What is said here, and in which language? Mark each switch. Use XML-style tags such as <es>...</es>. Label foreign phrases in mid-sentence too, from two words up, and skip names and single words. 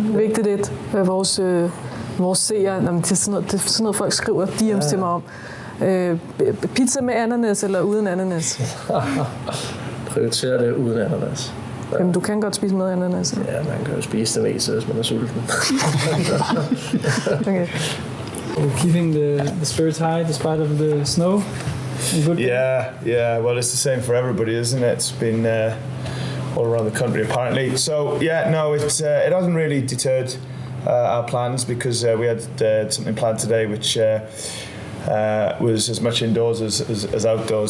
<da>Vigtigt et. Vores seere, det er sådan noget, folk skriver DM's til mig om. Pizza med ananas eller uden ananas? Prioriterer det uden ananas. Ja. Jamen, du kan godt spise med ananas. Ja, man kan jo spise det meste, hvis man er sulten. Okay.</da> <en>Keeping the spirits high despite of the snow? Yeah. Well, it's the same for everybody, isn't it? It's been all around the country apparently. So yeah, no, it hasn't really deterred our plans because we had something planned today which was as much indoors as outdoors.</en>